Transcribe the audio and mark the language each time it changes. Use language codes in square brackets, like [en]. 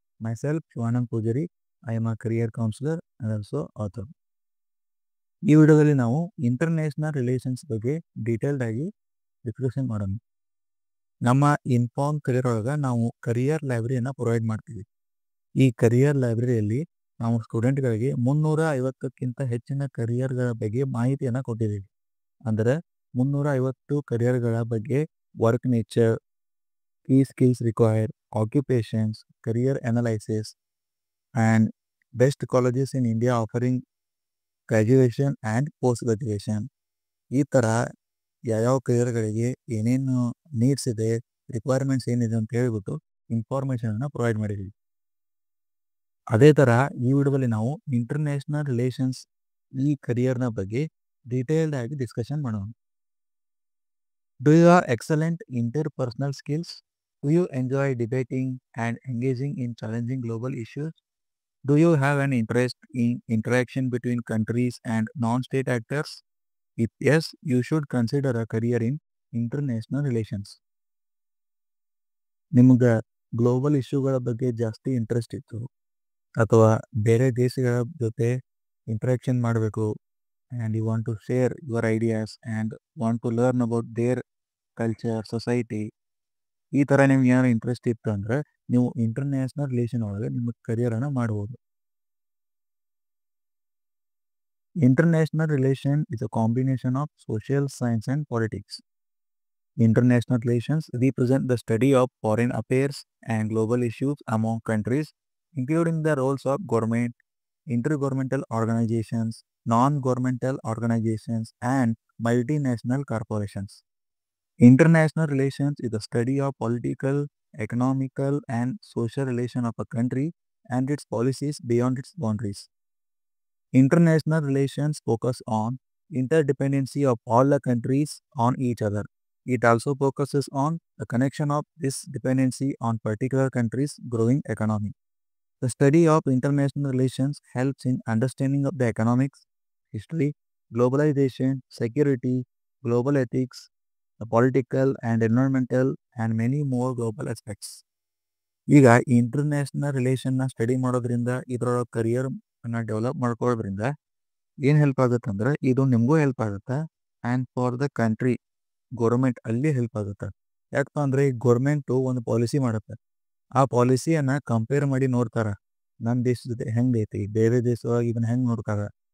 [en] Myself Shivanand Pujari, I am a career counselor and also author. [kn] ಈ ವಿಡಿಯೋದಲ್ಲಿ ನಾವು international relations ಬಗ್ಗೆ detailed ಆಗಿ ಡಿಸ್ಕಷನ್ ಮಾಡೋಣ. ನಮ್ಮ ಇನ್ಫಾರ್ಮ್ ಕರಿಯರ್ ಒಳಗೆ ನಾವು ಕರಿಯರ್ ಲೈಬ್ರರಿಯನ್ನು ಪ್ರೊವೈಡ್ ಮಾಡ್ತೀವಿ. ಈ ಕರಿಯರ್ ಲೈಬ್ರರಿಯಲ್ಲಿ ನಾವು ಸ್ಟೂಡೆಂಟ್ಗಳಿಗೆ 350ಕ್ಕಿಂತ ಹೆಚ್ಚಿನ ಕರಿಯರ್ಗಳ ಬಗ್ಗೆ ಮಾಹಿತಿಯನ್ನು ಕೊಟ್ಟಿದ್ದೀವಿ. ಅಂದರೆ 350 ಕರಿಯರ್ಗಳ ಬಗ್ಗೆ [en] Work nature, key skills required, occupations, career analysis, and best colleges in India offering graduation and post graduation. [kn] ಈ ಥರ ಯಾವ್ಯಾವ ಕರಿಯರ್ಗಳಿಗೆ ಏನೇನು ನೀಡ್ಸ್ ಇದೆ, ರಿಕ್ವೈರ್ಮೆಂಟ್ಸ್ ಏನಿದೆ ಅಂತ ಹೇಳ್ಬಿಟ್ಟು ಇನ್ಫಾರ್ಮೇಷನನ್ನು ಪ್ರೊವೈಡ್ ಮಾಡಿದ್ದೀವಿ. ಅದೇ ಥರ ಈ ವಿಡಿಯೋದಲ್ಲಿ ನಾವು ಇಂಟರ್ನ್ಯಾಷನಲ್ ರಿಲೇಷನ್ಸ್ ಈ ಕರಿಯರ್ನ ಬಗ್ಗೆ ಡೀಟೇಲ್ಡ್ ಆಗಿ ಡಿಸ್ಕಷನ್ ಮಾಡೋಣ. [en] Do you have excellent interpersonal skills? Do you enjoy debating and engaging in challenging global issues? Do you have an interest in interaction between countries and non-state actors? If yes, you should consider a career in international relations. [kn] ನಿಮಗೆ global ಇಶ್ಯೂಗಳ ಬಗ್ಗೆ ಜಾಸ್ತಿ interest ಇತ್ತು ಅಥವಾ ಬೇರೆ ದೇಶಗಳ ಜೊತೆ interaction ಮಾಡಬೇಕು [en] and you want to share your ideas and want to learn about their culture, [kn] society, ಈ ಥರ ನಿಮ್ಗೆ ಏನಾದ್ರು ಇಂಟ್ರೆಸ್ಟ್ ಇತ್ತು ಅಂದರೆ ನೀವು ಇಂಟರ್ನ್ಯಾಷನಲ್ ರಿಲೇಷನ್ ಒಳಗೆ ನಿಮ್ಮ ಕರಿಯರನ್ನು ಮಾಡ್ಬೋದು. [en] International relation is a combination of social science and politics. International relations represent the study of foreign affairs and global issues among countries, including the roles of government, intergovernmental organizations, non-governmental organizations, and multinational corporations. International relations is the study of political, economical, and social relations of a country and its policies beyond its boundaries. International relations focus on interdependency of all the countries on each other. It also focuses on the connection of this dependency on particular countries' growing economy. The study of international relations helps in understanding of the economics, history, globalization, security, global ethics, the political and environmental, and many more global aspects. [kn] ಈಗ international ರಿಲೇಷನ್ನ study ಮಾಡೋದ್ರಿಂದ ಇದರೊಳಗೆ ಕರಿಯರ್ನ develop ಮಾಡ್ಕೊಳ್ಳೋದ್ರಿಂದ ಏನು help ಆಗುತ್ತೆ ಅಂದರೆ ಇದು ನಿಮಗೂ help ಆಗುತ್ತೆ [en] and for the country [kn] government ಅಲ್ಲಿ ಹೆಲ್ಪ್ ಆಗುತ್ತೆ. ಯಾಕಪ್ಪ ಅಂದರೆ ಈ ಗೌರ್ಮೆಂಟು ಒಂದು ಪಾಲಿಸಿ ಮಾಡುತ್ತೆ, ಆ ಪಾಲಿಸಿಯನ್ನು ಕಂಪೇರ್ ಮಾಡಿ ನೋಡ್ತಾರೆ ನಮ್ಮ ದೇಶದ ಜೊತೆ ಹೆಂಗೆ ಐತಿ, ಬೇರೆ ದೇಶದೊಳಗೆ ಇದನ್ನು ಹೆಂಗೆ ನೋಡ್ತಾರೆ.